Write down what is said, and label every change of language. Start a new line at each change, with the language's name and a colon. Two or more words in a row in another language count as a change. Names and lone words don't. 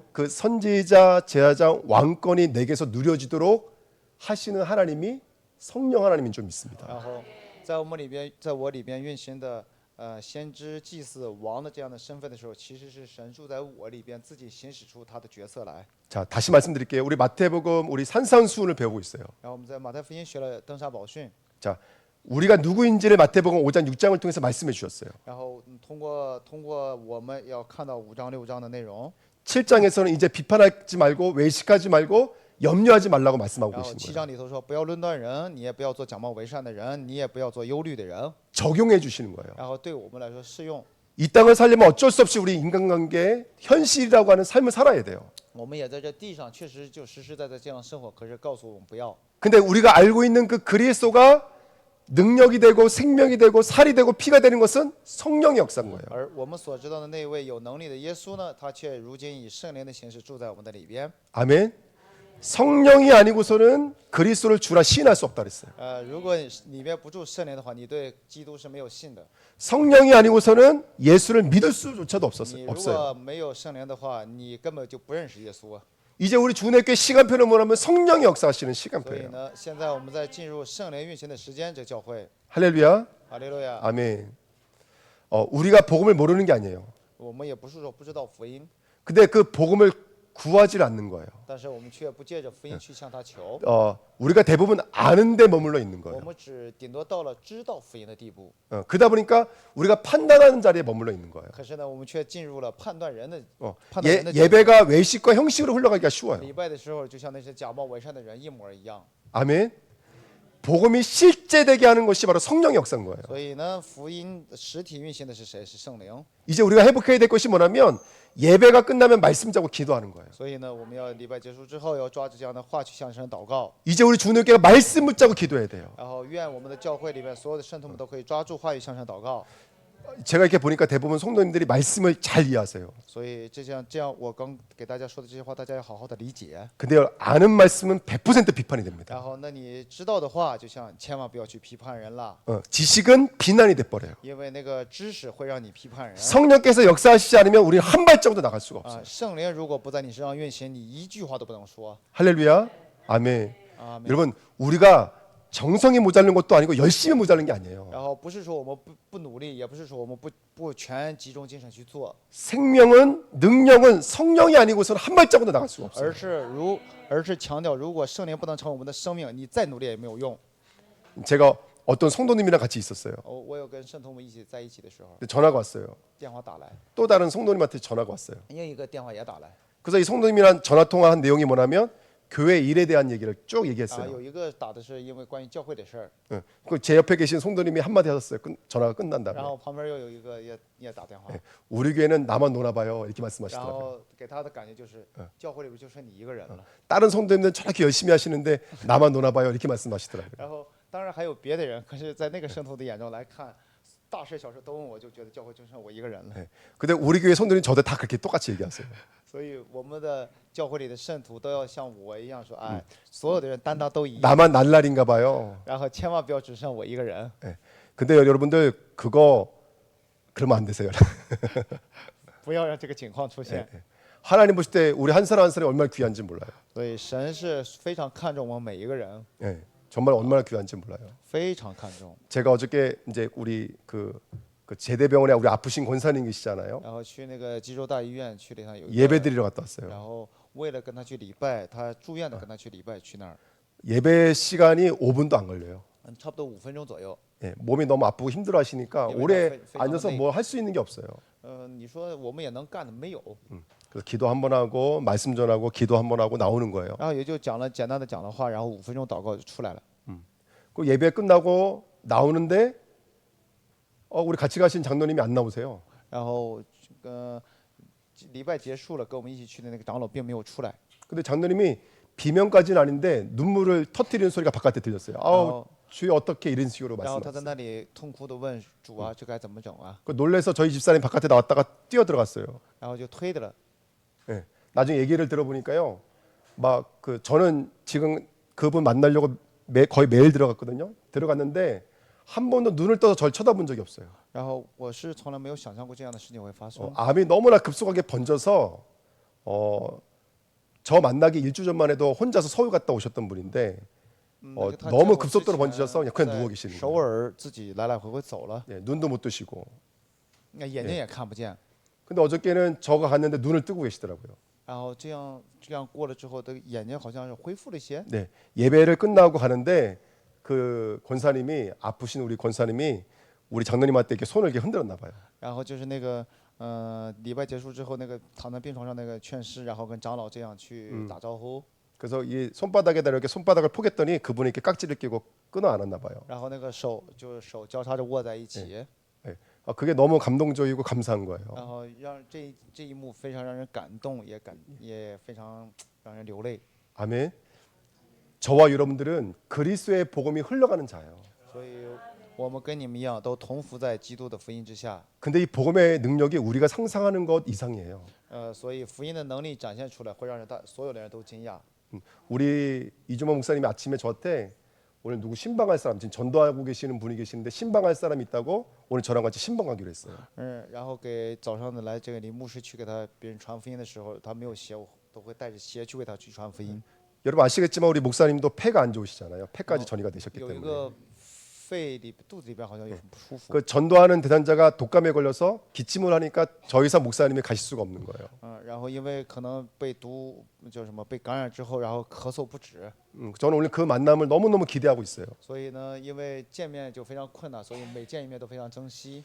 Korean: 그 선지자, 제사장, 왕권이 내게서 누려지도록 하시는 하나님이 성령 하나님인 줄 믿습니다.
Chinese: 然后在我里边运行的先知、祭司、王的这样的身份的时候，其实是神住在我里边，自己行使出他的角色来。
Korean: 자, 다시 말씀드릴게요. 우리 마태복음 우리 산상수훈을 배우고 있어요.
Chinese: 然后我们在马太福音学了登山宝训，
Korean: 자, 우리가 누구인지를 마태복음 5장 6장을 통해서 말씀해 주셨어요.
Chinese: 然后通过我们要看到5章6章的内容，
Korean: 7장에서는 이제 비판하지 말고 외식하지 말고 염려하지 말라고 말씀하고
Chinese: 然后
Korean: 계신
Chinese: 7
Korean: 거예요.
Chinese: 章里头说不要论断人，你也不要做假冒为善的人，你也不要做忧虑的人，
Korean: 적용해 주시는 거예요.
Chinese: 然后对我们来说适用。
Korean: 이 땅을 살려면 어쩔 수 없이 우리 인간관계의 현실이라고 하는 삶을 살아야 돼요.
Chinese: 我们也在这地上确实就实实在在这样生活，可是告诉我们不要。
Korean: 근데 우리가 알고 있는 그 그리스도가 능력이 되고 생명이 되고 살이 되고 피가 되는 것은 성령의 역사인 거예요.
Chinese: 而我们所知道的那位有能力的耶稣呢，他却如今以圣灵的形式住在我们的里边。
Korean: 아멘. 성령이 아니고서는 그리스도를 주라 시인할 수 없다 그랬어요.
Chinese: 如果里面不住圣灵的话，你对基督是没有信的。
Korean: 성령이 아니고서는 예수를 믿을 수조차도
Chinese: 你如
Korean: 없어요.
Chinese: 果没有圣灵的话，你根本就不认识耶稣。
Korean: 이제 우리 주내교회 시간표를 뭐냐면 성령이 역사하시는
Chinese: 所以
Korean: 시간표예요.
Chinese: 呢，现在我们在进入圣灵运行的时间，这个教会，
Korean: 할렐루야.
Chinese: 哈利路亚。
Korean: 아멘. 우리가 복음을 모르는 게 아니에요.
Chinese: 我们也不是说不知道福音，
Korean: 근데 그 복음을 구하지 않는 거예요.
Chinese: 但是我们却不借着福音去向他求。
Korean: 우리가 대부분 아는데 머물러 있는
Chinese: 我
Korean: 거예요.
Chinese: 们顶多到了知道福音的地步，
Korean: 그러다 보니까 우리가 판단하는 자리에 머물러 있는 거예요.
Chinese: 可是呢，我们却进入了判断人的
Korean: 예배가 외식과 형식으로 흘러가기가 쉬워요.
Chinese: 礼拜的时候，就像那些假冒伪善的人一模一样。
Korean: 아멘. 복음이 실제되게 하는 것이 바로 성령의 역사인 거예요.
Chinese: 所以呢，福音实体运行的是谁？是圣灵。
Korean: 이제 우리가 회복해야 될 것이 뭐냐면 예배가 끝나면 말씀 잡고 기도하는 거예요.
Chinese: 所以呢，我们要礼拜结束之后，要抓着这样的话去向神祷告。
Korean: 이제 우리 주님께가 말씀 붙잡고 기도해야 돼요.
Chinese: 然后，愿我们的教会里面所有的圣徒们都可以抓住话语向神祷告。
Korean: 제가 이렇게 보니까 대부분 성도님들이 말씀을 잘 이해하세요.
Chinese: 所以这样，我刚给大家说的这些话，大家要好好的理解。
Korean: 근데 아는 말씀은 100% 비판이 됩니다.
Chinese: 然后，那你知道的话，就像千万不要去批判人了，
Korean: 지식은 비난이 돼버려요.
Chinese: 因为那个知识会让你批判人。
Korean: 성령께서 역사하시지 않으면 우리는 한 발짝도 나갈 수가 없어요.
Chinese: 圣灵如果不在你身上运行，你一句话都不能说。
Korean: 할렐루야. 아멘. 啊， 여러분 우리가 정성이 모자른 것도 아니고 열심히 모자른 게 아니에요.
Chinese: 然后不是说我们不努力，也不是说我们不全集中精神去做，
Korean: 생명은 능력은 성령이 아니고서는 한 발짝도 나갈 수가 없어요.
Chinese: 而是强调，如果圣灵不能成为我们的生命，你再努力也没有用。
Korean: 제가 어떤 성도님이랑 같이 있었어요.
Chinese: 我有跟圣徒们在一起的时候，
Korean: 근데 전화가 왔어요.
Chinese: 电话打来，
Korean: 또 다른 성도님한테 전화가 왔어요.
Chinese: 另一个电话也打来，
Korean: 그래서 이 성도님이랑 전화 통화한 내용이 뭐냐면 교회 일에 대한 얘기를 쭉 啊， 얘기했어요.
Chinese: 有一个打的是因为关于教会的事儿，
Korean: 예. 그제 옆에 계신 송도님이 한마디 하셨어요. 전화가 끝난
Chinese: 然
Korean: 다음에
Chinese: 后旁边又有一个也打电话，
Korean: 우리 교회는 나만 놀아봐요 이렇게
Chinese: 然
Korean: 말씀하시더라고요.
Chinese: 后给他的感觉就是教会里边就剩你一个人了。
Korean: 다른 성도님들은 저렇게 열심히 하시는데 나만 놀아봐요 이렇게 말씀하시더라고요.
Chinese: 然后当然还有别的人，可是在那个圣徒的眼中来看，大事小事都问我，就觉得教会就剩我一个人了。
Korean: 근데 우리 교회 성도님 저도 다 그렇게 똑같이 얘기하세요.
Chinese: 所以我们的教会里的圣徒都要像我一样说，哎，所有的人担当都一样，
Korean: 나만 날라린가 봐요.
Chinese: 然后千万不要只剩我一个人。
Korean: 근데 여러분들 그거 그러면 안 되세요.
Chinese: 不要让这个情况出现。
Korean: 하나님 보실 때 우리 한 사람 한 사람이 얼마나 귀한지 몰라요.
Chinese: 所以神是非常看重我们每一个人，
Korean: 예, 정말 얼마나 귀한지 몰라요.
Chinese: 非常看重。
Korean: 제가 어저께 이제 우리 그 제대병원에 우리 아프신 권사님 계시잖아요.
Chinese: 然后去那个济州大医院去了一趟，有一个
Korean: 예배드리러 갔다 왔어요.
Chinese: 然后为了跟他去礼拜，他住院的跟他去礼拜，去那儿，
Korean: 예배 시간이 5분도 안 걸려요.
Chinese: 差不多5分钟左右。
Korean: 예, 몸이 너무 아프고 힘들어하시니까 예배가 오래
Chinese: 非常
Korean: 앉아서
Chinese: 累。
Korean: 뭐 할 수 있는 게 없어요.
Chinese: 你说我们也能干的没有，
Korean: 그래서 기도 한 번 하고 말씀 전하고 기도 한 번 하고 나오는 거예요.
Chinese: 然后也就讲了简单的讲了话，然后5分钟祷告就出来了。
Korean: 그 예배 끝나고 나오는데 우리 같이 가신 장로님이 안 나오세요.
Chinese: 然后礼拜结束了，跟我们一起去的那个长老并没有出来。
Korean: 근데 장로님이 비명까지는 아닌데 눈물을 터뜨리는 소리가 바깥에 들렸어요. 아우 주여 어떻게 이런 식으로
Chinese: 然后他在
Korean: 말씀하셨어요.
Chinese: 那里痛哭的问主啊，这该怎么整啊？
Korean: 그 놀래서 저희 집사님 바깥에 나왔다가 뛰어 들어갔어요.
Chinese: 然后就推的了。
Korean: 예. 나중에 얘기를 들어보니까요. 막 그 저는 지금 그분 만나려고 거의 매일 들어갔거든요. 들어갔는데 한 번도 눈을 떠서 절 쳐다본 적이 없어요.
Chinese: 然后我是从来没有想象过这样的事情会发生。
Korean: 암이 너무나 급속하게 번져서 저 만나기 일주 전만 해도 혼자서 서울 갔다 오셨던 분인데
Chinese: 那就他
Korean: 너무
Chinese: 见我之
Korean: 급속도로
Chinese: 前
Korean: 번지셔서 그냥
Chinese: 在
Korean: 누워 계시는
Chinese: 首
Korean: 거예요.
Chinese: 尔自己来来回回走了，
Korean: 예, 눈도 못 뜨시고.
Chinese: 那眼睛也看不见。
Korean: 근데 어저께는 저가 갔는데 눈을 뜨고 계시더라고요.
Chinese: 然后这样过了之后，的眼睛好像是恢复了一些。
Korean: 네, 예배를 끝나고 가는데 그 권사님이 아프신 우리 권사님이 우리 장로님한테 이렇게 손을 이렇게 흔들었나 봐요.
Chinese: 然后就是那个礼拜结束之后，那个躺在病床上那个劝师，然后跟长老这样去打招呼。
Korean: 그래서 이 손바닥에다 이렇게 손바닥을 포겠더니 그분이 이렇게 깍지를 끼고 끊어 안았나 봐요.
Chinese: 然后那个手交叉着握在一起，
Korean: 네. 그게 너무 감동적이고 감사한 거예요.
Chinese: 然后让这一幕非常让人感动，也非常让人流泪。
Korean: 아멘. 저와 여러분들은 그리스도의 복음이 흘러가는 자예요.
Chinese: 所以我们跟你们一样，都同服在基督的福音之下。
Korean: 근데 이 복음의 능력이 우리가 상상하는 것 이상이에요.
Chinese: 所以福音的能力展现出来，会让所有的人都惊讶。
Korean: 우리 이주만 목사님이 아침에 저한테 오늘 누구 신방할 사람 지금 전도하고 계시는 분이 계시는데 신방할 사람이 있다고 오늘 저랑 같이 신방하기로 했어요.
Chinese: 然后给早上的来这个李牧师去给别人传福音的时候，他没有鞋，我都会带着鞋去为他去传福音。
Korean: 여러분 아시겠지만 우리 목사님도 폐가 안 좋으시잖아요. 폐까지 전이가 되셨기
Chinese: 有一
Korean: 때문에
Chinese: 个肚子里边好像有很不舒服。
Korean: 그 전도하는 대상자가 독감에 걸려서 기침을 하니까 저 이상 목사님이 가실 수가 없는 거예요.
Chinese: 然后因为可能被叫什么被感染之后，然后咳嗽不止，
Korean: 저는 오늘 그 만남을 너무너무 기대하고 있어요.
Chinese: 所以呢，因为见面就非常困难，所以每见一面都非常珍惜。